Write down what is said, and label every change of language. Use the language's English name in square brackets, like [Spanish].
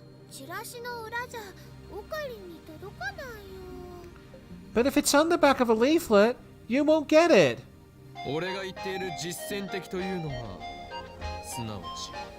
[Japanese] チラシの裏じゃオカリンに届かないよ。 [English] But if it's on the back of a leaflet, you won't get it. [Japanese] 俺が言っている実践的というのはすなわち